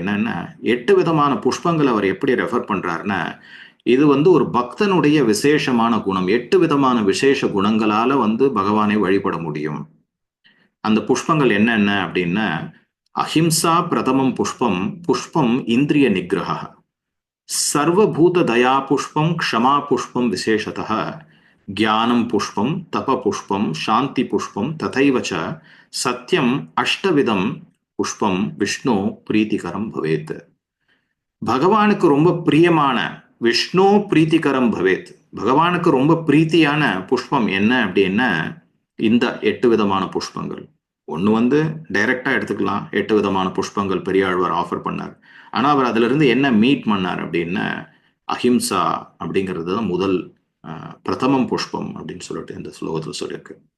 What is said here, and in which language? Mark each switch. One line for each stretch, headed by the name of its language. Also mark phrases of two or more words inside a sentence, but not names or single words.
Tamil: என்னன்னா 8 விதமான புஷ்பங்களை அவர் எப்படி ரெஃபர் பண்றாருன்னா, இது வந்து ஒரு பக்தனுடைய விசேஷமான குணம். 8 விதமான விசேஷ குணங்களால வந்து பகவானை வழிபட முடியும். அந்த புஷ்பங்கள் என்னென்ன அப்படின்னா,
Sanskrit: अहिंसा प्रथमं पुष्पं पुष्पं इन्द्रिय निग्रह सर्वभूत दया पुष्पं क्षमा पुष्पं विशेषतः, ज्ञानं पुष्पं तप पुष्पं शांति पुष्पं तथैव च सत्यम अष्टविधम पुष्पम विष्णु प्रीतिकरम भवेत्.
Tamil: பகவானுக்கு ரொம்ப பிரியமான
Sanskrit: विष्णु प्रीतिकरं भवेत्,
Tamil: பகவானுக்கு ரொம்ப பிரீத்தியான புஷ்பம் என்ன அப்படின்னா இந்த 8 விதமான புஷ்பங்கள். ஒன்று வந்து டைரக்டா எடுத்துக்கலாம், 8 விதமான புஷ்பங்கள் பெரியாழ்வார் ஆஃபர் பண்ணார். ஆனா அவர் அதுல இருந்து என்ன மீட் பண்ணார் அப்படின்னா அஹிம்சா அப்படிங்கிறது தான் முதல்
Sanskrit: प्रथमं पुष्पं
Tamil: அப்படின்னு சொல்லிட்டு இந்த ஸ்லோகத்தில் சொல்லியிருக்கு.